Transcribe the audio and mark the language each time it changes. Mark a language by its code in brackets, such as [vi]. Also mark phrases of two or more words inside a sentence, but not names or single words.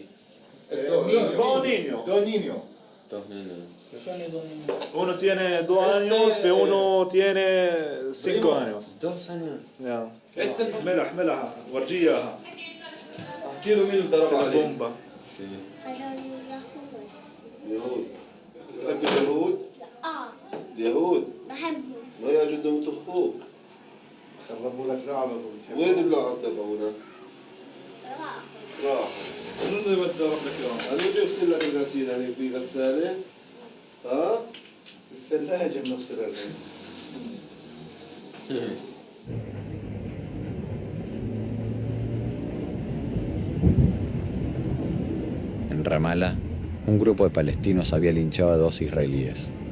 [es] Dos niños. Dos niños. Uno tiene 2 años y uno tiene 5 años. 2 años. [ar] ملح ملح ورجيها. احكي له مين ضرب عليه. بومبا. يهود. تحب اليهود؟ اليهود؟ بحبهم. ما يا جدهم اخوك. خربوا لك لعبة. وين اللعب تبعونا؟ راحوا. شنو اللي بده اروح لك اليوم؟ انا بدي اغسل لك الغسيل هني في غسالة؟ ها؟ الثلاجة بنغسلها الحين. [es] En Ramallah, un grupo de palestinos había linchado a 2 israelíes.